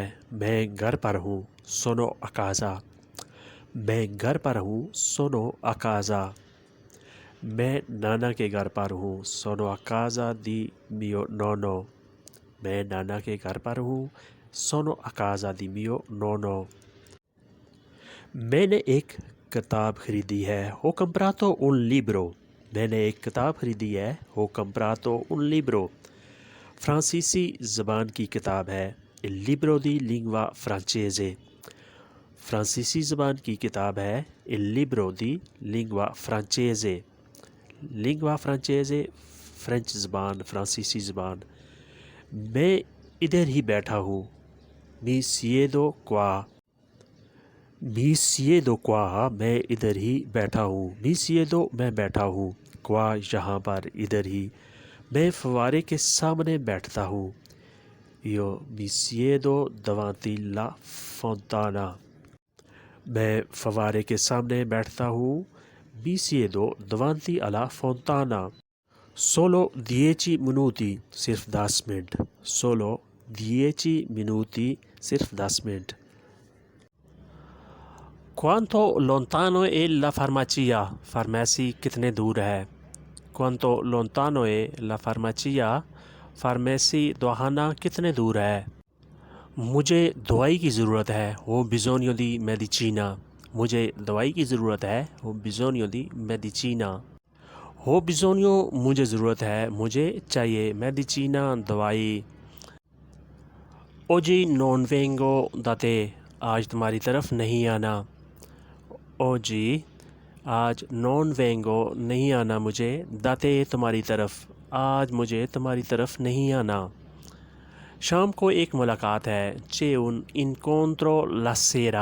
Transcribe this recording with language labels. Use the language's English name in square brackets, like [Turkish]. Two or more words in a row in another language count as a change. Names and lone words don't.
[Hindi] मैं घर पर हूँ, [Italian] sono a casa. [Hindi] मैं घर पर हूँ, [Italian] sono a casa. [Hindi] मैं नाना के घर पर हूँ, [Italian] sono a casa di mio nonno. [Hindi] मैं नाना के घर पर हूँ, [Italian] sono a casa di mio nonno. [Hindi] मैंने एक किताब ख़रीदी है, [Italian] ho comprato un libro. [Hindi] मैंने एक किताब ख़रीदी है, [Italian] ho comprato un libro. [Hindi] फ्रांसीसी ज़बान की किताब है, [Italian] il libro di lingua francese। [Hindi] फ्रांसीसी ज़बान की किताब है, [Italian] il libro di lingua francese। lingua francese [Hindi] फ्रेंच ज़बान, फ्रांसीसी ज़बान। मैं इधर ही बैठा हूँ, [Italian] mi siedo qua। mi siedo qua, [Hindi] मैं इधर ही बैठा हूँ। [Italian] mi siedo, [Hindi] मैं बैठा हूँ। क्वा, यहाँ पर, इधर ही। मैं फव्वारे के सामने बैठता हूँ। [Italian] yo mi siedo davanti la fontana। [Hindi] मैं फव्वारे के सामने बैठता हूँ। [Italian] mi siedo davanti alla fontana। Solo 10 minuti, [Hindi] सिर्फ 10 मिनट। [Italian] Solo 10 minuti, [Hindi] सिर्फ 10 मिनट। [Italian] Quanto lontano è la farmacia? [Hindi] फार्मेसी कितने दूर है? [Italian] Quanto lontano è la farmacia? [Hindi] फार्मेसी दवाखाना कितने दूर है? मुझे दवाई की ज़रूरत है, [Italian] ho bisogno di medicina। [Hindi] मुझे दवाई की ज़रूरत है, [Italian] ho bisogno di medicina। ho bisogno, [Hindi] मुझे ज़रूरत है, मुझे चाहिए, [Italian] medicina, दवाई। oggi non vengo da te, [Hindi] आज तुम्हारी तरफ नहीं आना। ओजी, आज [Italian] non vengo, [Hindi] नहीं आना मुझे, दाते, तुम्हारी तरफ, आज मुझे तुम्हारी तरफ नहीं आना। शाम को एक मुलाकात है, [Italian] c'è un incontro la sera.